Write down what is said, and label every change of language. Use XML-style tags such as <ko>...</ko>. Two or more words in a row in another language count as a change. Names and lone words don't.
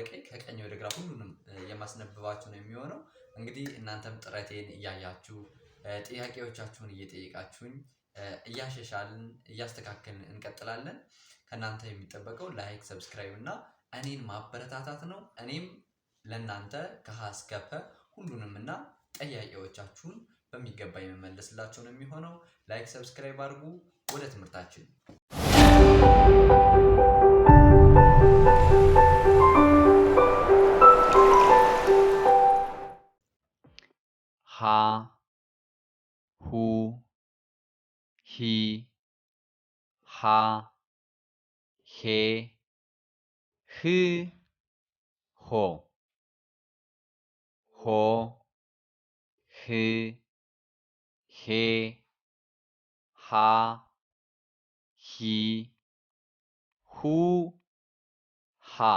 <am>ቀኝ ከቀኝ ወደ ግራ ሁሉንም የማስነብባችሁ ነው የሚሆነው። እንግዲህ እናንተም ጥረቴን እያያችሁ ጥያቄዎቻችሁን እየጠየቃችሁኝ እያሻሻልን እያስተካከልን እንቀጥላለን። ከእናንተ የሚጠበቀው ላይክ፣ ሰብስክራይብ እና እኔን ማበረታታት ነው። እኔም ለእናንተ ከሀ እስከ ፐ ሁሉንም እና ጥያቄዎቻችሁን በሚገባ የመመለስላችሁ ነው የሚሆነው። ላይክ፣ ሰብስክራይብ አድርጉ። ወደ ትምህርታችን ሀ ሁ ሂ ሃ ሄ ህ ሆ ሆ ህ ሄ ሃ ሂ ሁ ሃ</am>